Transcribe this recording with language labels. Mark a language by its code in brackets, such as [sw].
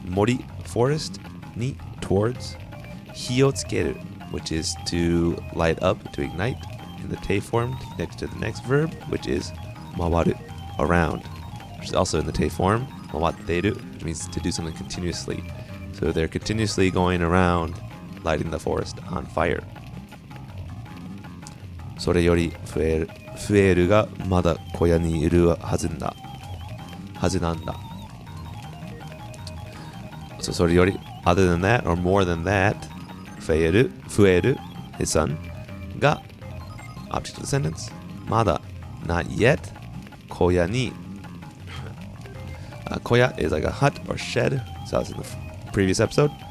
[en] Mori, forest. Ni, towards. Hi o tsukeru, which is to light up, to ignite. In the te form, to connect to the next verb, which is mawaru, around, which is also in the te form, mawatteru, which means to do something continuously. So they're continuously going around, lighting the forest on fire. [ja] それより増えるがまだ小屋にいるはずなんだ. [en] So それより, other than that or more than that, 増える his son, が object of the sentence, まだ not yet, 小屋に koya is like a hut or shed, so that's in the previous episode.